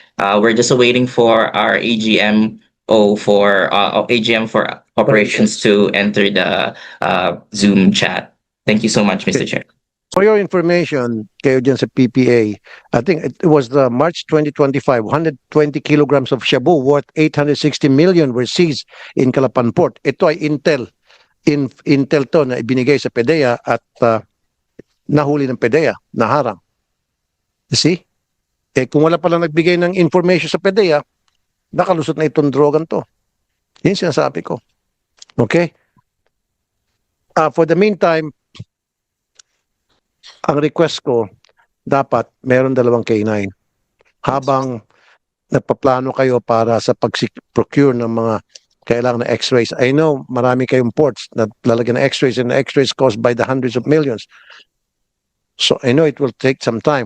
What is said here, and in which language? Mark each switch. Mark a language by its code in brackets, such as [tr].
[en] We're just waiting for our AGM for operations to enter the Zoom chat. Thank you so much, Mr. Chair. For your information, [tl] kayo dyan sa PPA, [en] I think it was the March 2025, 120 kilograms of shabu worth 860 million were seized in Calapan Port. [tl] Ito ay intel to na ibinigay sa PDEA at nahuli ng PDEA, naharang. [en] You see? [tl] Kung wala palang nagbigay ng information sa PDEA, nakalusot na itong drogan to. Yun sinasabi ko. Okay? [en] For the meantime, [tl] ang request ko, dapat meron 2 K9. Habang nagpaplano kayo para sa pag-procure ng mga kailangan na x-rays. [en] I know, [tl] marami kayong ports na lalagyan ng [en] x-rays and x-rays cost by the hundreds of millions. So I know it will take some time.